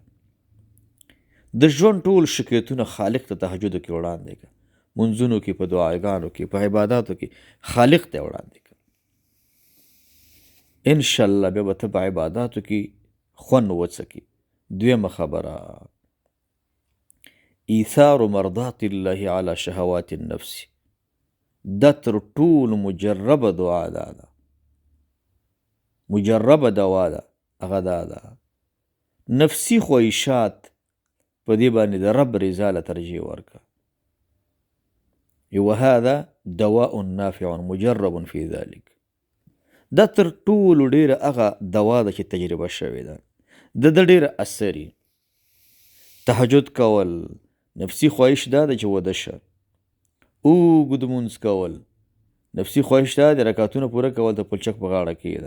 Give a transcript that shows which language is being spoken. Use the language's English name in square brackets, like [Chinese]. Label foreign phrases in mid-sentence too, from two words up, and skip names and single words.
[Pashto] د ژوند ټول شکایتونه خالق ته تهجدو کې وړاندې کړه، منځونو کې، په دعاګانو کې، په عباداتو کې خالق ته وړاندې کړه. انشاءالله بیا به ته په عباداتو کې خوند وڅکي. دویمه خبره، [Arabic] ایثار مرضات الله علی شهوات النفس. [Pashto] دا تر ټولو مجربه دعا ده، مجربه دوا ده. هغه دا ده نفسي خواهشات په دې باندې د رب رضا له ترجیح ورکړه. [Arabic] وهذا دواء نافع مجرب فی ذلک. [Pashto] دا تر ټولو ډیره هغه دوا ده چې تجربه شوې ده، د ډیره اثري. تهجد کول نفسي خواهش دا ده چې وده شه، اوږد مونځ کول نفسي خواهش دا د رکعتونه پوره کول د پلچک په غاړه کې ده.